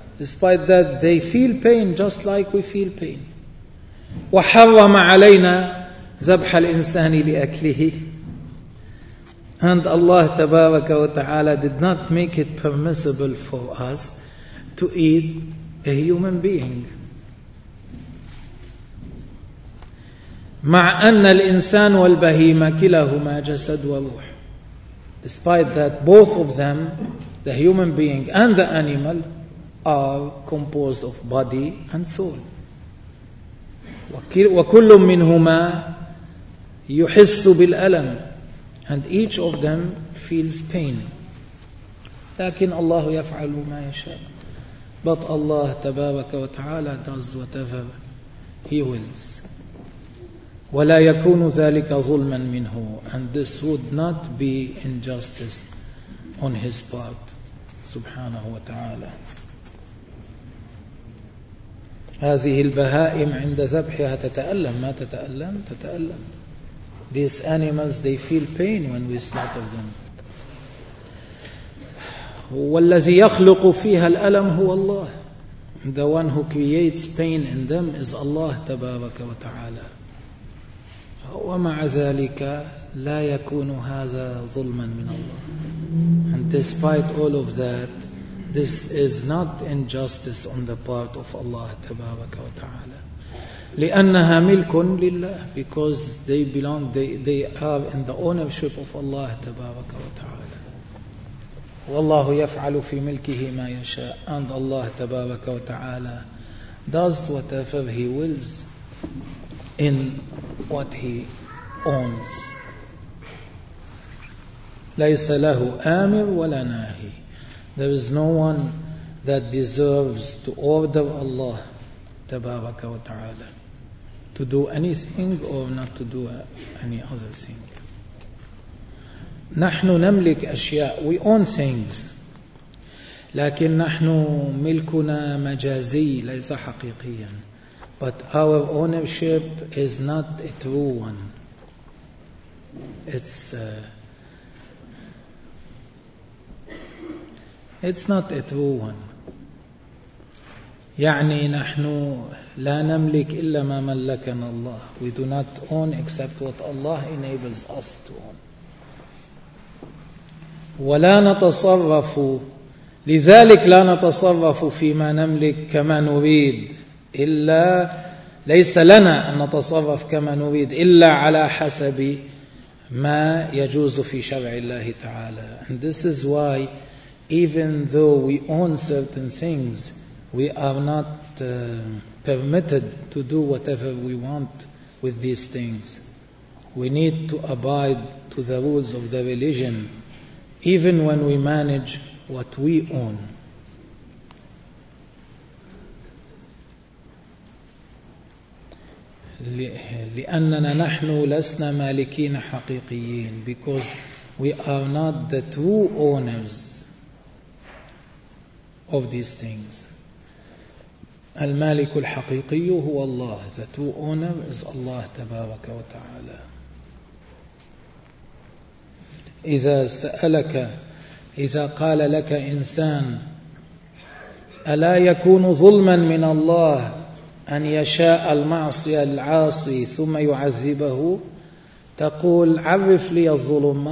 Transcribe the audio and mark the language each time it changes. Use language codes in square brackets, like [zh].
[en] Despite that, they feel pain just like we feel pain. [ar] وحرم علينا ذبح الإنسان لأكله. [en] And Allah [ar] تبارك وتعالى [en] did not make it permissible for us to eat a human being. [ar] مع أن الإنسان والبهيمة كلاهما جسد وروح. [en] Despite that, both of them, the human being and the animal, are composed of body and soul. [ar] وكل منهما يحس بالألم. [en] And each of them feels pain. [ar] لكن الله يفعل ما يشاء. [en] But Allah [ar] تبارك وتعالى [en] does whatever He wills. [ar] ولا يكون ذلك ظلما منه. [en] And this would not be injustice on His part. [ar] سبحانه وتعالى. هذه البهائم عند ذبحها تتألم. ما تتألم؟ تتألم. [en] These animals, they feel pain when we slaughter them. [ar] والذي يخلق فيها الألم هو الله. [en] The one who creates pain in them is Allah [ar] تبارك وتعالى. ومع ذلك لا يكون هذا ظلما من الله. [en] And despite all of that, this is not injustice on the part of Allah [ar] تبارك وتعالى. لأنها ملك لله. [en] Because they belong, they are in the ownership of Allah [ar] تبارك وتعالى. والله يفعل في ملكه ما يشاء. [en] And Allah [ar] تبارك وتعالى [en] does whatever He wills in what He owns. [ar] ليس له آمر ولا ناهي. [en] There is no one that deserves to order Allah [ar] tabaraka wa ta'ala. [en] To do anything or not to do any other thing. [ar] نحن نملك أشياء. [en] We own things. [ar] لكن نحن ملكنا مجازي ليس حقيقيا. [en] But our ownership is not a true one. It's not a true one. [ar] يعني نحن لا نملك إلا ما ملكنا الله. [en] We do not own except what Allah enables us to own. [ar] ولا نتصرف لذلك لا نتصرف فيما نملك كما نريد إلا ليس لنا أن نتصرف كما نريد إلا على حسب ما يجوز في شرع الله تعالى. [en] And this is why even though we own certain things, we are not permitted to do whatever we want with these things. We need to abide to the rules of the religion even when we manage what we own. [ar] لأننا نحن لسنا مالكين حقيقيين. [en] Because we are not the true owners of these things. [ar] المالك الحقيقي هو الله. [en] The true owner is Allah [ar] تبارك وتعالى. إذا سألك إذا قال لك إنسان ألا يكون ظلما من الله أن يشاء المعصي العاصي ثم يعذبه, تقول عرف لي الظلم.